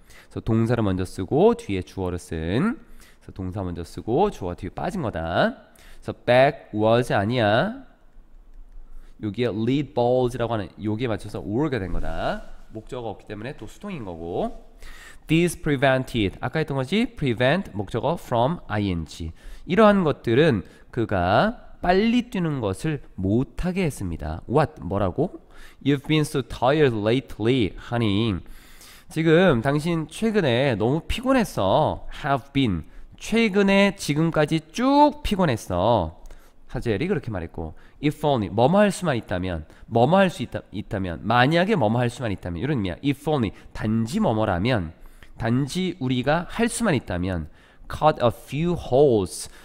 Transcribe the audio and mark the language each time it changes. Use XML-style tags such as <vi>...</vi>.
<ko>그래서 동사를 먼저 쓰고 뒤에 주어를 쓴. 그래서 동사 먼저 쓰고 주어 뒤에 빠진 거다. 그래서 back was 아니야. 여기에 lead balls라고 하는 여기에 맞춰서 were가 된 거다. 목적어가 없기 때문에 또 수동인 거고.</ko> <en>This prevented</en> <ko>아까 했던 거지.</ko> <en>prevent 목적어 from ing.</en> <ko>이러한 것들은 그가 빨리 뛰는 것을 못하게 했습니다.</ko> <en>What?</en> <ko>뭐라고?</ko> <en>You've been so tired lately, honey.</en> <ko>지금 당신 최근에 너무 피곤했어.</ko> <en>Have been.</en> <ko>최근에 지금까지 쭉 피곤했어. 하젤이 그렇게 말했고</ko> <en>If only.</en> <ko>뭐뭐 할 수만 있다면 뭐뭐 할 수 있다면 만약에 뭐뭐 할 수만 있다면 이런 의미야.</ko> <en>If only.</en> <ko>단지 뭐뭐라면 단지 우리가 할 수만 있다면</ko> <en>cut a few holes.</en>